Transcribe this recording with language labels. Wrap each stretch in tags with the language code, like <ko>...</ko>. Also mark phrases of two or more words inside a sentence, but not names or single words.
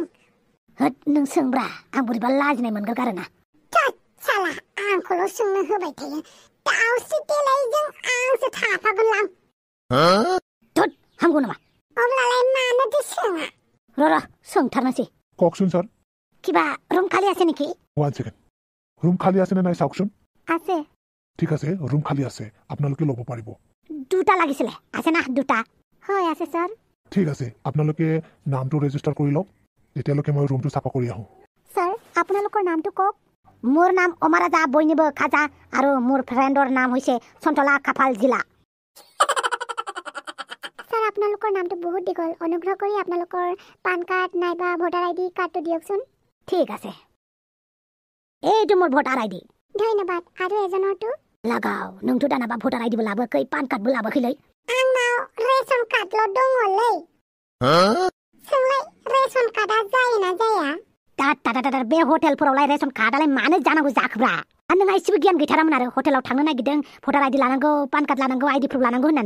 <brx>होद नों सोंब्रा आं बोरैबा लाजिनाय मोनगारगारोना साला आंखौल' सोंनो होबाय थायो दाउस्रि देलायजों आंसो थाफागोनलां थोद हामगौ नामा अब्लालाय मानोथो सोङा र' सोंथारनोसै</brx> <as>কওকচোন স্যার কিবা রুম খালি আছে নেকি 1 সেকেন্ড রুম খালি আছে নে নাই চাওকচোন আছে ঠিক আছে রুম খালি আছে আপোনালোকে ল'ব পাৰিব দুটা লাগিছিলে আছে না দুটা হয় আছে স্যার ঠিক আছে আপোনালোকে নামটো ৰেজিষ্টাৰ কৰি লওক তেতিয়ালৈকে মই ৰুমটো চাফা কৰি আহোঁ স্যার আপোনালোকৰ নামটো কওক মোৰ নাম অমৰাজা বৈনিব খাজা আৰু মোৰ ফ্ৰেণ্ডৰ নাম হৈছে সন্তলা কাফাল জিলা স্যার আপোনালোকৰ নামটো বহুত দীঘল অনুগ্ৰহ কৰি আপোনালোকৰ পান কাৰ্ড নাইবা ভোটাৰ আইডি কাৰ্ডটো দিয়কচোন ঠিক আছে এইটো মোৰ ভোটাৰ আইডি ধন্যবাদ আৰু এজনৰটো</as> <brx>লাগাও नोंथ' दानाबा भोटार आइडिबो लाबोखै पान कार्डबो लाबोखैलै आंनाव रेशन कार्डल' दङलै सोंलाय रेशन कार्डआ जायोना जाया दा बे हटेलफोरावलाय रेशन कार्डआलाय मानो जानांगौ जाखोब्रा नोंहा एसेबो गियान गैथारामोन आरो हटेलाव थांनो नागिरदों भोटार आइडि लानांगौ पान कार्ड लानांगौ आइडि प्रुफ लानांगौ होननानै</brx>